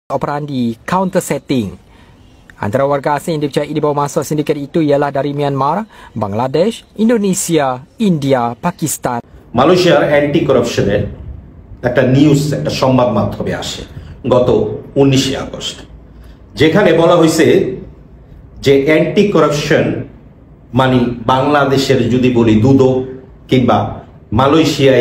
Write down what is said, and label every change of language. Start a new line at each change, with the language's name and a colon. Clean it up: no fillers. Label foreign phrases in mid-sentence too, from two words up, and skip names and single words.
Malay: operandi
English: counter setting.
Malay: Antara warga asing yang dipercayai dibawa masuk sindiket itu ialah dari Myanmar, Bangladesh, Indonesia, India, Pakistan.
Bangla: মালয়েশিয়ার
English: anti corruption's
Bangla: একটা নিউজ, একটা সংবাদ মাধ্যমে আসে গত 19 আগস্ট, যেখানে বলা হয়েছে যে
English: anti corruption
Bangla: মানে বাংলাদেশের যদি বলি দুদক কিংবা মালয়েশিয়ায়